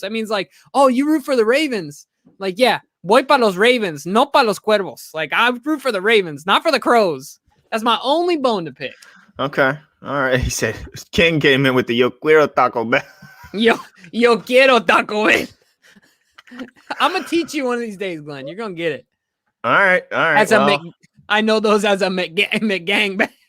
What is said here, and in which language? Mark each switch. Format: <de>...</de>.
<en>That means like, oh, you root for the Ravens.</en> <es>Like, yeah, voy para los Ravens, no para los Cuervos.</es> <en>Like, I root for the Ravens, not for the Crows. That's my only bone to pick. Okay. All right. He said, King came in with the</en> <es>Yo quiero Taco Bell. Yo quiero Taco Bell.</es> <en>I'm going to teach you one of these days, Glenn. You're going to get it. All right. That's I know those as a McGang.</en>